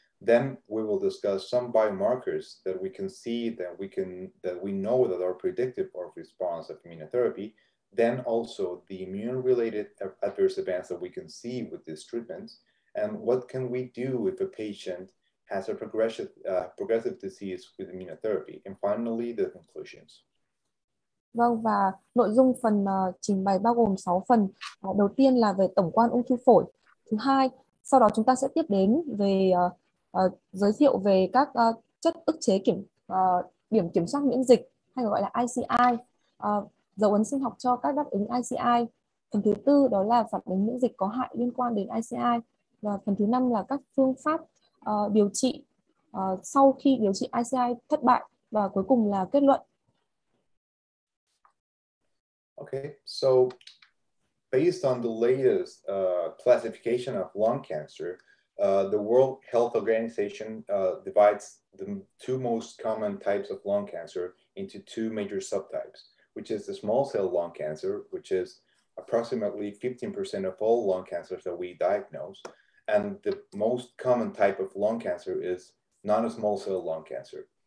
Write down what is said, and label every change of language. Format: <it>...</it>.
<en>Then we will discuss some biomarkers that we can see that we know that are predictive of response of immunotherapy. Then also the immune-related adverse events that we can see with these treatments, and what can we do if a patient has a progressive disease with immunotherapy, and finally the conclusions.</en> <vi>Vâng, và nội dung phần trình bày bao gồm 6 phần. Đầu tiên là về tổng quan ung thư phổi. Thứ hai, sau đó chúng ta sẽ tiếp đến về giới thiệu về các chất ức chế điểm kiểm soát miễn dịch, hay gọi là ICI, dấu ấn sinh học cho các đáp ứng ICI. Phần thứ tư đó là phản ứng miễn dịch có hại liên quan đến ICI. Và phần thứ 5 là các phương pháp điều trị sau khi điều trị ICI thất bại. Và cuối cùng là kết luận.</vi> <en>Okay, so based on the latest classification of lung cancer, the World Health Organization divides the 2 most common types of lung cancer into 2 major subtypes, which is the small cell lung cancer, which is approximately 15% of all lung cancers that we diagnose, and the most common type of lung cancer is non-small cell lung cancer.</en>